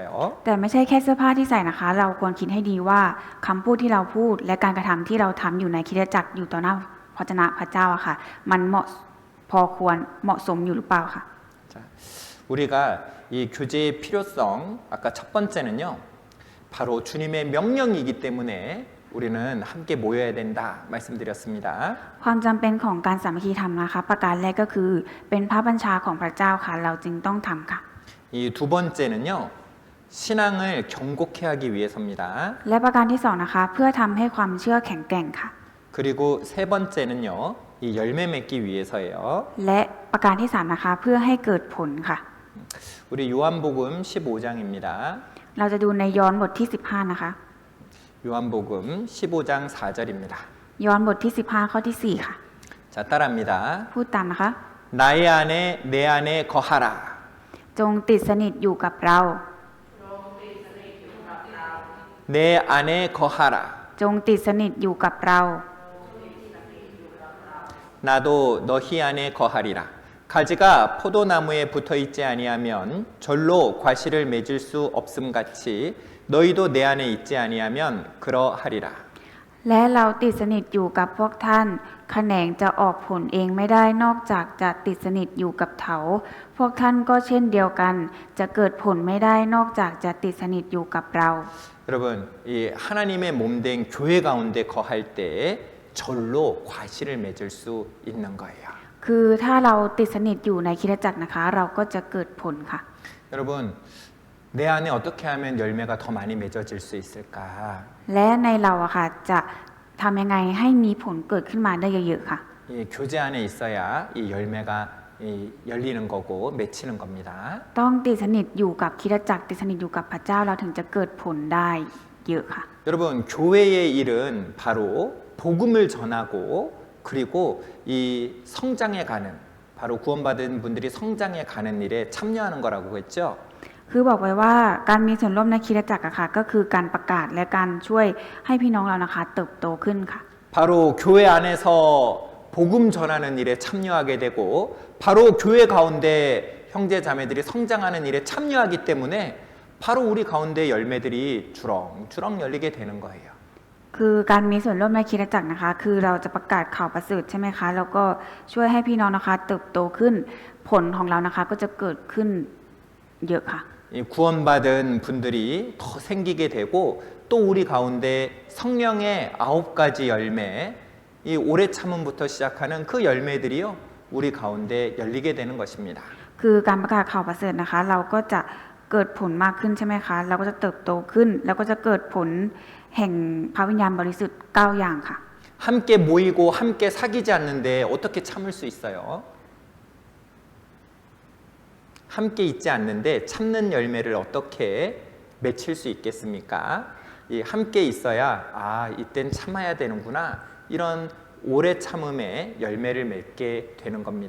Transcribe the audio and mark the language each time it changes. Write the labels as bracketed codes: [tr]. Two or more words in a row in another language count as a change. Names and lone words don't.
[th] แต่ไม่ใช่แค่เสื้อผ้าที่ใส่นะคะ เราควรคิดให้ดีว่าคำพูดที่เราพูดและการกระทำที่เราทำอยู่ในคริสตจักรอยู่ต่อหน้าพระเจ้าพระเจ้าอะค่ะมันพอควรเหมาะสมอยู่หรือเปล่าค่ะ [ko] 자, 우리가 이 교제의 필요성 아까 첫 번째는요, 바로 주님의 명령이기 때문에 우리는 함께 모여야 된다 말씀드렸습니다. [th] ความจำเป็นของการสามัคคีธรรมนะคะประการแรกก็คือเป็นพระบัญชาของพระเจ้าค่ะเราจึงต้องทำค่ะ [ko] 이 두 번째는요, 신앙을 경고케 하기 위해서입니다. [th] และประการที่สองนะคะเพื่อทำให้ความเชื่อแข็งแกร่งค่ะ [ko] 그리고 세 번째는요, 이 열매 맺기 위해서예요. [th] และประการที่สามนะคะเพื่อให้เกิดผลค่ะ [ko] 우리 요한복음 15장입니다. [th] เราจะดูในยอห์นบทที่15นะคะ [ko] 요한복음 15장 4절입니다. [th] ยอห์นบทที่15ข้อที่4ค่ะ [ko] 자, 따라합니다. [th] พูดตามนะคะ [ko] 나의 안에 내 안에 거하라. [th] จงติดสนิทอยู่กับเรา [ko] 내 안에 거하라. [th] จงติดสนิทอยู่กับเรา [ko] 나도 너희 안에 거하리라. 가지가 포도나무에 붙어 있지 아니하면 절로 과실을 맺을 수 없음 같이 너희도 내 안에 있지 아니하면 그러하리라. [th] และเราติดสนิทอยู่กับพวกท่านแขนงจะออกผลเองไม่ได้นอกจากจะติดสนิทอยู่กับเถาพวกท่านก็เช่นเดียวกัน จะเกิดผลไม่ได้นอกจากจะติดสนิทอยู่กับเรา [ko] 여러분, 이 하나님의 몸된 교회 가운데 거할 때 절로 과실을 맺을 수 있는 거예요. [th] คคือถ้าเราติดสนิทอยู่ในคริสตจักรนะคะ เราก็จะเกิดผลค่ะ [ko] 여러분, 내 안에 어떻게 하면 열매가 더 많이 맺어질 수 있을까? [th] และในเราอะค่ะจะทำยังไงให้มีผลเกิดขึ้นมาได้เยอะๆค่ะ [ko] 이 교제 안에 있어야 이 열매가 열리는 거고 맺히는 겁니다. [th] ต้องติดสนิทอยู่กับคริสตจักรติดสนิทอยู่กับพระเจ้าเราถึงจะเกิดผลได้เยอะค่ะ [ko] 여러분, 교회의 일은 바로 복음을 전하고 그리고 이 성장해 가는 바로 구원받은 분들이 성장해 가는 일에 참여하는 거라고 했죠. [th] คือบอกไว้ว่าการมีส่วนร่วมในคริสตจักรอะค่ะก็คือการประกาศและการช่วยให้พี่น้องเรานะคะเติบโตขึ้นค่ะ [ko] 바로 교회 안에서 복음 전하는 일에 참여하게 되고 바로 교회 가운데 형제 자매들이 성장하는 일에 참여하기 때문에 바로 우리 가운데 열매들이 주렁주렁 열리게 되는 거예요. [th] คือการมีส่วนร่วมในคริสตจักรนะคะ คือเราจะประกาศข่าวประเสริฐใช่ไหมคะแล้วก็ช่วยให้พี่น้องนะคะเติบโตขึ้นผลของเรานะคะก็จะเกิดขึ้นเยอะค่ะ [ko] 이 구원받은 분들이 더 생기게 되고 또 우리 가운데 성령의 9가지 열매 이 오래 참음부터 시작하는 그 열매들이요 우리 가운데 열리게 되는 것입니다. [th] คือการประกาศข่าวประเสริฐนะคะ เราก็จะเกิดผลมากขึ้นใช่ไหมคะเราก็จะเติบโตขึ้น แล้วก็จะเกิดผลแห่งพระวิญญาณบริสุทธิ์9อย่างค่ะ [ko] 함께 모이고 함께 사귀지 않는데 어떻게 참을 수 있어요? 함께 있지 않는데 참는 열매를 어떻게 맺힐 수 있겠습니까? 이 함께 있어야 아 이땐 참아야 되는구나 이런 오래 참음의 열매를 맺게 되는 겁니다.